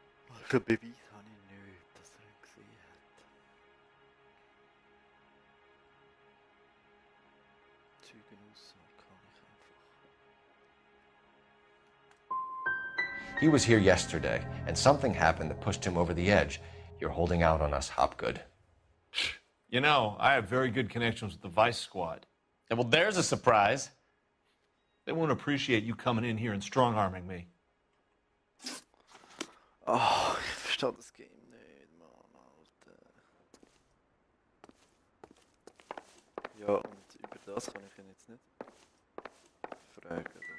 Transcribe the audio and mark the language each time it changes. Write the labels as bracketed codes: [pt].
[de] Also Beweis habe ich nicht, dass er ihn gesehen hat. Zeugenaussage kann ich einfach. [en] He was here yesterday, and something happened that pushed him over the edge. You're holding out on us, Hopgood. You know, I have very good connections with the Vice Squad. Well, there's a surprise. They won't appreciate you coming in here and strong-arming me. [de] Oh, ich verstehe das Game nicht, Mann, Alter. Ja, und über das kann ich ihn jetzt nicht fragen.